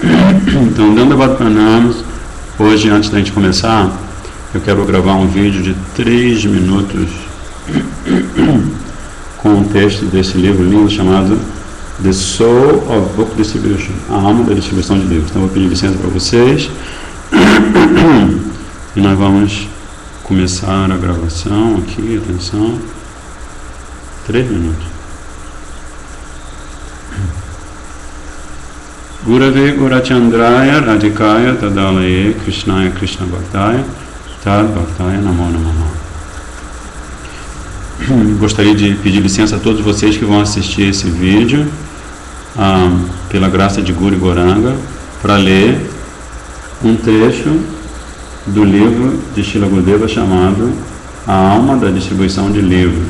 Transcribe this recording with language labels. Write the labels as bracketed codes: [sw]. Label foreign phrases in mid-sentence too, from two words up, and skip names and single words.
[pt] Então, [sa] दण्डवत् प्रणाम, [pt] hoje, antes da gente começar, eu quero gravar um vídeo de 3 minutos com um texto desse livro lindo chamado The Soul of Book Distribution, a alma da distribuição de livros. Então, eu vou pedir licença para vocês e nós vamos começar a gravação aqui. Atenção, 3 minutos. [sa] गुरवे गौरचन्द्राय राधिकायै तदालये कृष्णाय कृष्ण भक्ताय तद् भक्ताय नमो नमः. [pt] Gostaria de pedir licença a todos vocês que vão assistir esse vídeo, pela graça de Guru Goranga, para ler um trecho do livro de Srila Gurudeva chamado A Alma da Distribuição de Livros.